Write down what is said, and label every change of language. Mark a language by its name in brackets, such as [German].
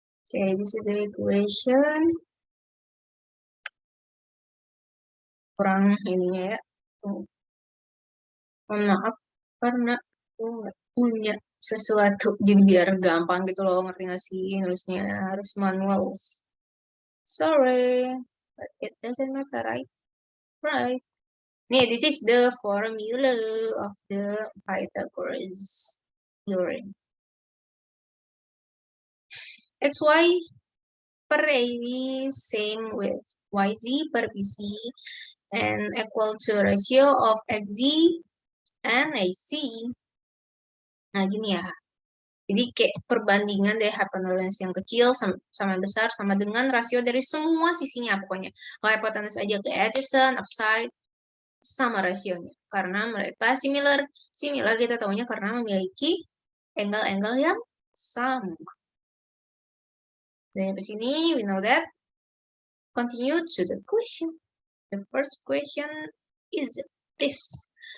[English] Okay, this is the equation. [Indonesian] Kurang ininya ya. Maaf karena aku nggak punya sesuatu jadi biar gampang gitu loh, ngerti nggak sih, harusnya harus manual. [English] Sorry, but it doesn't matter, right? Right. Nih, this is the formula of the Pythagoras theorem. XY per AB same with YZ per BC and equal to ratio of XZ and AC. [Indonesian] Nah, gini ya. Jadi kayak perbandingan dari hypotenuse yang kecil sama yang besar sama dengan rasio dari semua sisinya pokoknya. Kalau hypotenuse aja ke adjacent, upside, sama rasionya. Karena mereka similar. Similar kita tahunya karena memiliki angle-angle yang sama. Dan di sini [English] we know that. Continue to the question. The first question is this.